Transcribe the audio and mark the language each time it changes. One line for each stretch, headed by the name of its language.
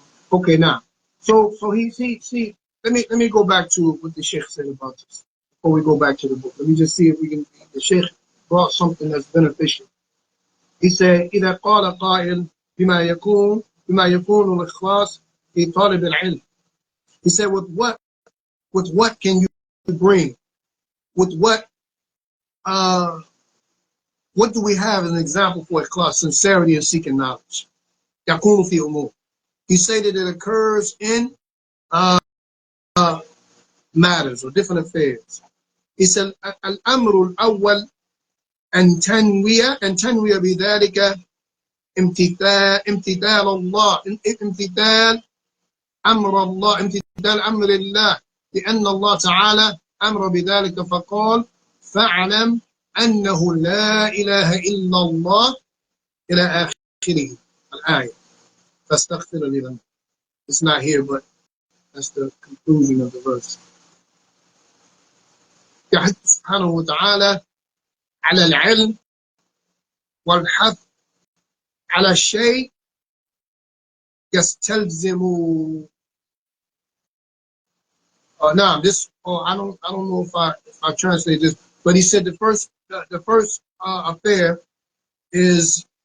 English: Okay, now, so he let me go back to what the Sheikh said about this before we go back to the book. Let me just see if we can. The Sheikh brought something that's beneficial. He said,
Arabic: إذا قال قائل بما يكون الإخلاص في طالب العلم.
English: He said, with what can you bring? With what what do we have as an example for ikhlas, sincerity in seeking knowledge?
Arabic: يَقُولُ فِي أُمُورٍ.
English: He said that it occurs in matters or different affairs. He said,
Arabic: الأمر الأول أن تنوي بذلك امتثال الله، امتثال أمر الله، امتثال أمر الله، لأن الله تعالى أمر بذلك فقال فاعلم أنه لا إله إلا الله إلى آخره الآية. فاستغفر لذنبك.
English: It's not here, but that's the conclusion of the verse.
Arabic: يحث سبحانه وتعالى على العلم والحث على الشيء يستلزم.
English: Nah, this. I don't know if I translate this, but he said the first affair is.